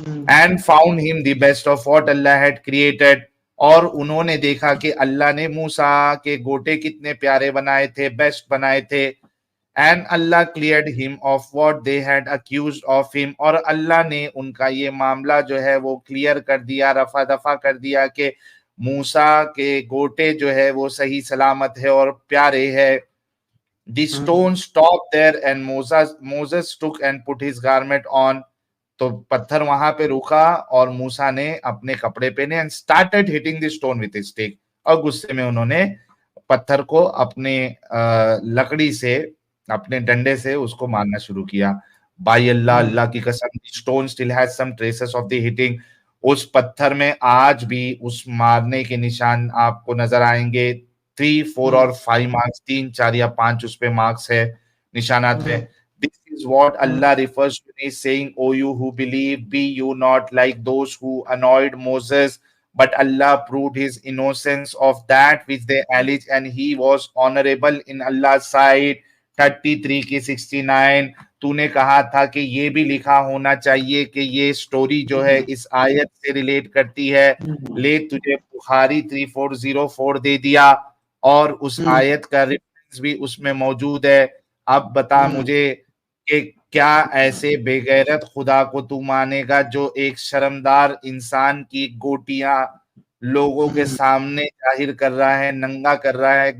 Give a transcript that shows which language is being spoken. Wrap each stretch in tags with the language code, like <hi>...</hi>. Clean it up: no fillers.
<en>and found him the best of what Allah had created,</en> <hi>और उन्होंने देखा कि अल्लाह ने मूसा के गोटे कितने प्यारे बनाए थे, बेस्ट बनाए थे।</hi> <en>And Allah cleared him of what they had accused of him,</en> <hi>और अल्लाह ने उनका ये मामला जो है वो क्लियर कर दिया, रफा दफा कर दिया कि मूसा के गोटे जो है वो सही सलामत है और प्यारे है।</hi> <en>The stone stopped there and Moses took and put his garment on.</en> <hi>तो पत्थर वहां पे रुका और मूसा ने अपने कपड़े पहने</hi> <en>and started hitting the stone with his stick,</en> <hi>और गुस्से में उन्होंने पत्थर को अपने लकड़ी से, अपने डंडे से उसको मारना शुरू किया।</hi> <en>by Allah,</en> <hi>अल्लाह की कसम,</hi> <en>stone still has some traces of the hitting,</en> <hi>उस पत्थर में आज भी उस मारने के निशान आपको नजर आएंगे। 3, 4 और 5 मार्क्स, 3, 4 या 5 उस पे मार्क्स है, निशानात है।</hi> <en>This is what Allah refers to in saying, "O you who believe, be you not like those who annoyed Moses, but Allah proved his innocence of that which they alleged, and he was honorable in Allah's sight."</en> <hi>33 की 69। तूने कहा था कि ये भी लिखा होना चाहिए कि ये स्टोरी जो है इस आयत से रिलेट करती है, ले तुझे बुखारी 3404 दे दिया और उस आयत का रेफरेंस भी उसमें मौजूद है। अब बता मुझे कि क्या ऐसे बेगैरत खुदा को तू मानेगा जो एक शर्मदार इंसान की गोटियां लोगों के सामने जाहिर कर रहा है, नंगा कर रहा है।</hi>